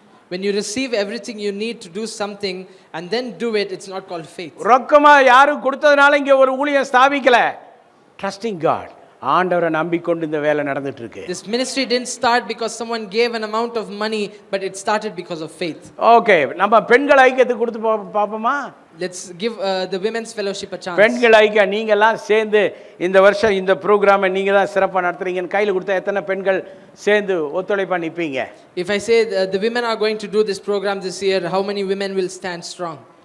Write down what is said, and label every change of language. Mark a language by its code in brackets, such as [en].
[en] When you receive everything you need to do something and then do it, it's not called faith. [ta] ரொக்கமாக யாரும் கொடுத்ததுனால இங்கே ஒரு ஊழியம் ஸ்தாபிக்கல. ட்ரஸ்டிங் காட், ஆண்டவரை நம்பிக்கொண்டு இந்த வேலை நடந்துட்டு இருக்கு. [en] This ministry didn't start because someone gave an amount of money, but it started because of faith. [ta] Okay, நம்ம பெண்கள் ஐக்கியத்துக்கு கொடுத்து பார்ப்போமா? [en] Let's give the women's fellowship a chance. [ta] பெண்கள் ஐக்கியம் நீங்கெல்லாம் சேர்ந்து இந்த வருஷம் இந்த ப்ரோக்ராமை நீங்க தான் சிறப்பாக நடத்துறீங்கன்னு கையில் கொடுத்தா எத்தனை பெண்கள் சேர்ந்து ஒத்துழைப்பா நிற்பீங்க? [en] If I say the women are going to do this program this year, how many women will stand strong?